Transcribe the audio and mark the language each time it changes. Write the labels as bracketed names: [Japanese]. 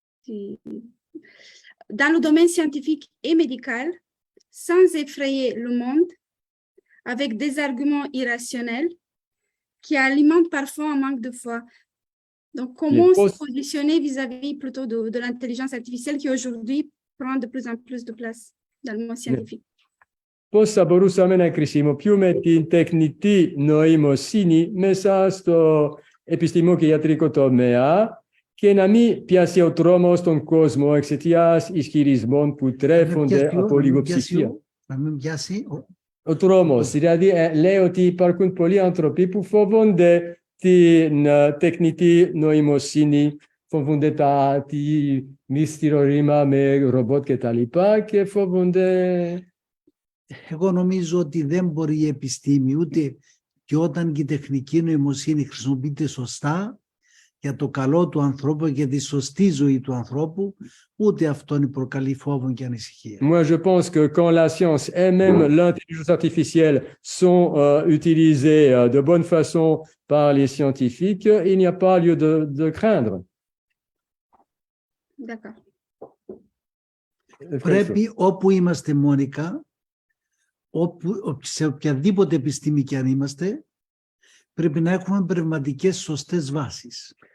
[French] dans le domaine scientifique et médical, sans effrayer le monde, avec des arguments irrationnels qui alimentent parfois un manque de foi. Donc, comment se positionner vis-à-vis plutôt de l'intelligence artificielle qui aujourd'hui prend de plus en plus de place dans le monde scientifique? [Greek] Πώς θα μπορούσαμε να χρησιμοποιούμε την τεχνητή νοημοσύνη μέσα στο επιστημονικό και ιατρικό τομέα και να μην πιάσει ο τρόμος στον κόσμο εξαιτίας ισχυρισμών που τρέφονται από λογοψυχία. Να μην πιάσει Ο τρόμος, δηλαδή λέει ότι υπάρχουν πολλοί άνθρωποι που φοβούνται την τεχνητή νοημοσύνη, φοβούνται τη μυστήριο ρήμα με ρομπότ και τα λοιπά και φοβούνται. Εγώ νομίζω ότι δεν μπορεί η επιστήμη ούτε και όταν και η τεχνική νοημοσύνη χρησιμοποιείται σωστά για το καλό του ανθρώπου και τη σωστή ζωή του ανθρώπου, ούτε αυτόν προκαλεί φόβο και ανησυχία. [French] Moi, je pense que quand la science et même l'intelligence artificielle sont utilisées de bonne façon par les scientifiques, il n'y a pas lieu de craindre. D'accord. [Greek] Πρέπει όπου είμαστε, Μόνικα, σε οποιαδήποτε επιστήμη και αν είμαστε, πρέπει να έχουμε πνευματικές σωστές βάσεις.